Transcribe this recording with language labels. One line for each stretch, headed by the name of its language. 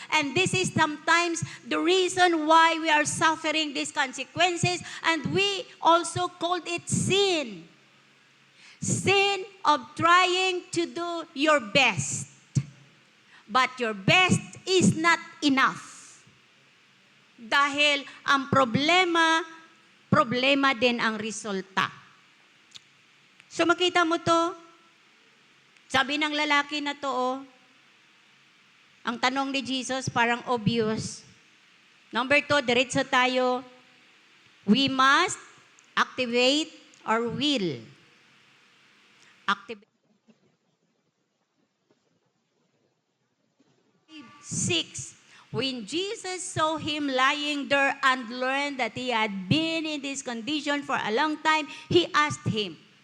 English: And this is sometimes the reason why we are suffering these consequences, and we also called it sin. Sin of trying to do your best. But your best is not enough.
Filipino: Dahil ang problema din ang resulta. So makita mo to, sabi ng lalaki na to, ang tanong ni Jesus parang obvious. Number 2, diretso tayo.
English: We must activate our will. Activate. 6. When Jesus saw him lying there and learned that he had been in this condition for a long time, he asked him.